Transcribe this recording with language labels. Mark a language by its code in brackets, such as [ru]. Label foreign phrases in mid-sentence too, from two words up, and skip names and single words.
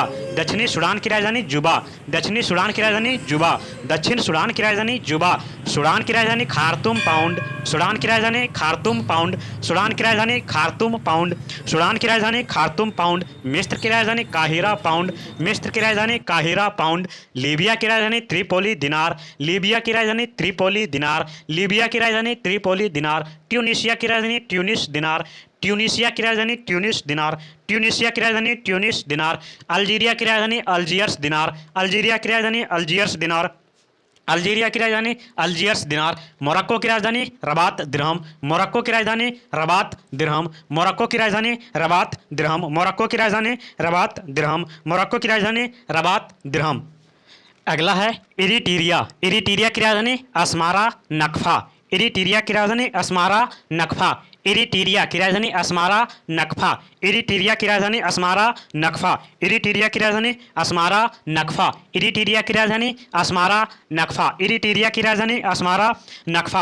[hi] दक्षिणी सूडान की राजधानी जुबा। दक्षिणी सूडान की राजधानी जुबा। दक्षिण सूडान की राजधानी जुबा। सूडान की राजधानी खार्तूम, पाउंड। सूडान की राजधानी खार्तूम, पाउंड। सूडान की राजधानी खार्तूम, पाउंड। सूडान की राजधानी खार्तूम, पाउंड। मिस्र की राजधानी काहिरा, पाउंड। मिस्र की राजधानी काहिरा, पाउंड। लीबिया की राजधानी त्रिपोली, दिनार। लीबिया की राजधानी त्रिपोली, दिनार। लीबिया की राजधानी त्रिपोली, दिनार। ट्यूनीशिया की राजधानी ट्यूनिस, दिनार। ट्यूनीशिया की राजधानी ट्यूनिस, दिनार। ट्यूनीशिया की राजधानी ट्यूनिस, दिनार। अल्जीरिया की राजधानी अल्जियर्स, दिनार। अल्जीरिया की राजधानी अल्जियर्स, दिनार। अल्जीरिया की राजधानी अल्जियर्स, दिनार। मोरक्को की राजधानी रबात, दिरहम। मोरक्को की राजधानी रबात, दिरहम। मोरक्को की राजधानी रबात, दिरहम। मोरक्को की राजधानी रबात, दिरहम। मोरक्को की राजधानी रबात, दिरहम। अगला है इरिट्रिया। इरिट्रिया की राजधानी अस्मारा, नकफा। इरिट्रिया की राजधानी अस्मारा नकफा। इरिट्रिया की राजधानी अस्मारा नकफा। इरिट्रिया की राजधानी अस्मारा नकफा। इरिट्रिया की राजधानी अस्मारा नकफा। इरिट्रिया की राजधानी अस्मारा नकफा। इरिट्रिया की राजधानी अस्मारा नकफा।